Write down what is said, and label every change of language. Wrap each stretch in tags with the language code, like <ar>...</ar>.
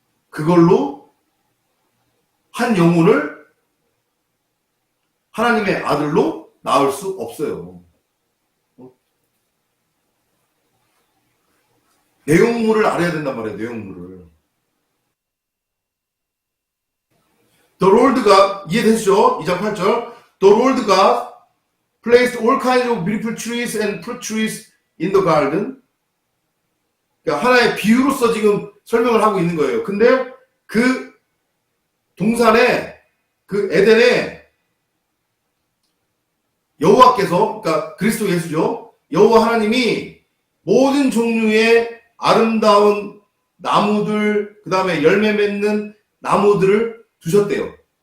<ko>그걸로 한 영혼을 하나님의 아들로 낳을 수 없어요. 내용물을 알아야 된단 말이에요. 내용물을. The Lord God, 이해되시죠? 2장 8절.</ko> <en>The Lord God placed all kinds of beautiful trees and fruit trees in the garden.</en> <ko>그러니까 하나의 비유로서 지금 설명을 하고 있는 거예요. 근데 그 동산에, 그 에덴에 여호와께서, 그러니까 그리스도 예수죠. 여호와 하나님이 모든 종류의 아름다운 나무들, 그 다음에 열매 맺는 나무들을 두셨대요.</ko>